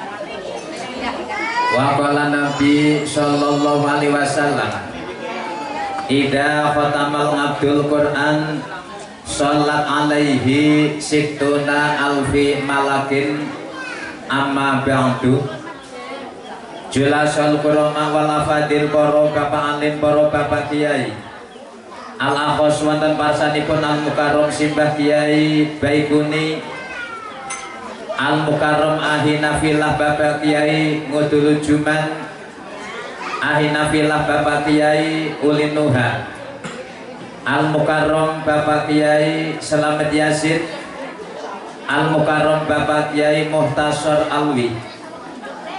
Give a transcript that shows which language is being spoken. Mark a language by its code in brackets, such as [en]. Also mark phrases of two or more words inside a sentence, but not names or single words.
[ar] وقال النبي صلى الله عليه وسلم إذا ختم العبد القرآن صلت عليه ستون ألف ملك أما بعد. جلاس الكرماء والأفاضل [jv] poro bapak alim poro bapak kiai al-akhos wonten parsanipun al-mukarram simbah kiai Baikuni al-mukarram [ar] أخينا في الله [jv] bapak kiai Ngudul Juman [ar] أخينا في الله [jv] bapak kiai Ulinuha al-mukarram bapak kiai Selamat Yasid al-mukarram bapak kiai Muhtasar Alwi